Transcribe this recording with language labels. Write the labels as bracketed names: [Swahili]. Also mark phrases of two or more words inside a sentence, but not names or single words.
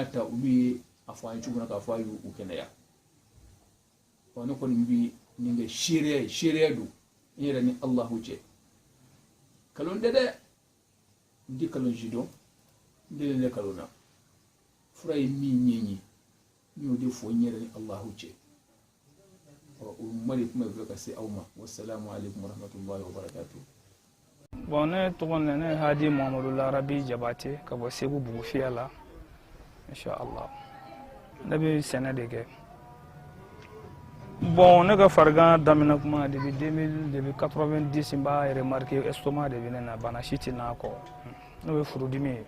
[Bambara] ta olu ye a fɔ an ye cogo min na k'a fɔ a y'u kɛnɛya wa ne kɔni bi nin kɛ seereya don n yɛrɛ ni Allahu cɛ kalon tɛ dɛ n tɛ kalon si dɔn n tɛ ne kalon na fura ye min ɲɛɲi n y'o de fɔ n yɛrɛ ni Allahu cɛ o kuma de tun bɛ fɛ ka se aw ma [Arabic] والسلام عليكم ورحمة الله وبركاته. [Bambara] Bon, ne tɔgɔ ne Hadi Muhammadu Larabi Jabate ka bɔ Segu Bugufiya la inshallah ne bɛ sɛnɛ de kɛ. Bon, ne ka farigan daminɛ kuma depuis 90 n b'a [French] remarqué estomac [Bambara] de bɛ ne na bana si tɛ n'a kɔ ne bɛ furudimi ye.